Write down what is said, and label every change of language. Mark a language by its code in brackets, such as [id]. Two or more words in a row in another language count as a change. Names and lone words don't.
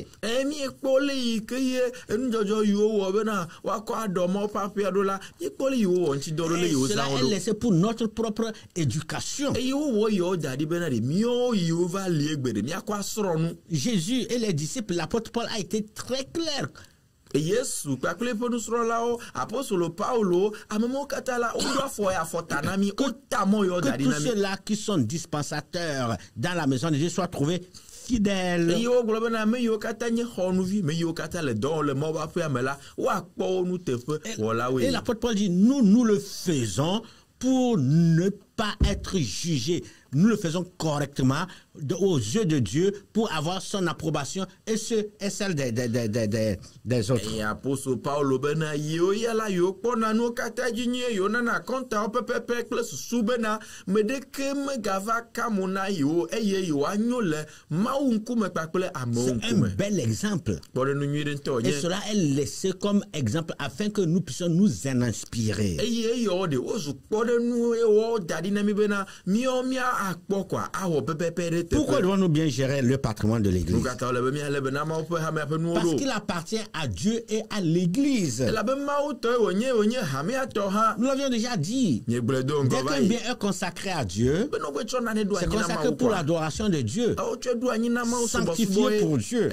[fr] Et cela est laissé pour notre propre éducation. Jésus et les disciples, l'apôtre Paul a été très clair. [ee] Yesu kpakple ƒe nusrɔ̃lawo apostolo Paulo amemo katã la woɖo afɔ ya afɔta na mi wota mɔ yɔ da [fr] que [ee] ɖi [fr] tous [ee] na mi. [fr] ceux-là qui sont dispensateurs dans la maison de Dieu soient trouvés fidèles. [ee] Eye wogblɔ bena ame yiwo katã nye xɔnuvi, ame yiwo katã le dɔ wɔm le Mawu ƒe aƒea me la woakpɔ wo nuteƒe wɔlawoe. [fr] Et l'apôtre Paul dit, nous le faisons pour ne pas être jugés. Nous le faisons correctement aux yeux de Dieu pour avoir son approbation et celle des autres. [ee] Et apôtre Paulo bena yo ya la yo kpɔna nu katã dzi nyuie yo nana kɔntawo pɛpɛpɛ kple susu bena me ɖeke megava ka mo na yo eye yo anyo le Mawu ŋkume kpakple amewo ŋkume. [fr] C'est un bel exemple. [ee] Kpɔɖenu nyui ɖe ŋutɔ nye. [fr] Et cela est laissé comme exemple afin que nous puissions nous en inspirer. [ee] Eye eyɔ de wozu kpɔɖenu ewɔ da ɖi na mi bena míɔ mía akpɔ kɔa awɔ pɛpɛpɛ ɖe teƒe. [fr] Pourquoi devons-nous bien gérer le patrimoine de l'Église? Parce qu'il appartient à Dieu et à l'Église. Nous l'avions déjà dit. Dès qu'un bien est consacré à Dieu, c'est consacré pour l'adoration de Dieu, sanctifié pour Dieu.